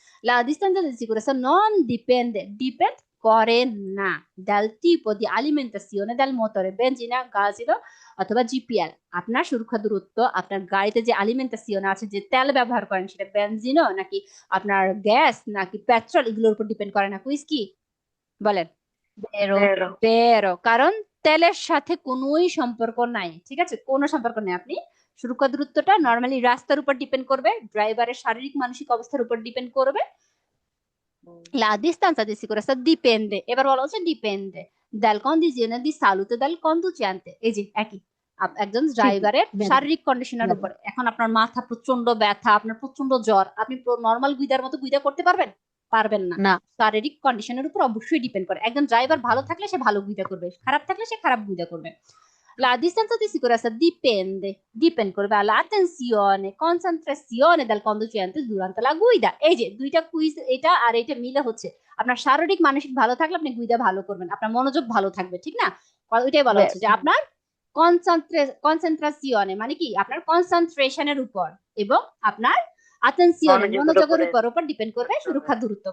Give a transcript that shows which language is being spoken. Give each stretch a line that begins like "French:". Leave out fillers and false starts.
Italian: La distanza di sicurezza non dipende,
Bangla: depend করে না,
Italian: dal tipo di alimentazione del motore, benzina, gasilo
Bangla: অথবা GPL. আপনার সুরক্ষা দূরত্ব আপনার গাড়িতে যে আলিমেন্টাসিওন আছে, যে তেল ব্যবহার করেন, সেটা বেনজিনো নাকি আপনার গ্যাস নাকি পেট্রোল, এগুলোর উপর ডিপেন্ড করে না। কুইজ কি বলেন? বেরো, কারণ তেলের সাথে কোনোই সম্পর্ক নাই, ঠিক আছে, কোনো সম্পর্ক নেই। আপনি সুরক্ষা দূরত্বটা নর্মালি রাস্তার উপর ডিপেন্ড করবে, ড্রাইভারের শারীরিক মানসিক অবস্থার উপর ডিপেন্ড করবে,
Italian: La distanza di sicurezza dipende,
Bangla: এবার বলা হচ্ছে
Italian: dipende dal condizione di salute del conducente।
Bangla: এই যে একই একজন ড্রাইভারের শারীরিক কন্ডিশনের উপরে। এখন আপনার মাথা প্রচন্ড ব্যথা, আপনার প্রচন্ড জ্বর, আপনি নর্মাল গুইদার মতো গুইদা করতে পারবেন? পারবেন না। না। শারীরিক কন্ডিশনের উপর অবশ্যই ডিপেন্ড করে। একজন ড্রাইভার ভালো থাকলে সে ভালো গুইদা করবে, খারাপ থাকলে সে খারাপ গুইদা করবে।
Italian: La distanza di sicurezza dipende
Bangla: করবে
Italian: l'attenzione, concentrazione del conducente durante la guida।
Bangla: এই যে দুইটা কুইজ, এটা আর এটা মিলে হচ্ছে আপনার শারীরিক মানসিক ভালো থাকলে আপনি গুইদা ভালো করবেন, আপনার মনোযোগ ভালো থাকবে, ঠিক না? ওইটাই বলা হচ্ছে যে আপনার কনসেন্ট্রেশনে মানে কি আপনার কনসেন্ট্রেশনের উপর এবং আপনার attenzione মনোযোগের উপর ডিপেন্ড করবে সুরক্ষা দূরত্ব।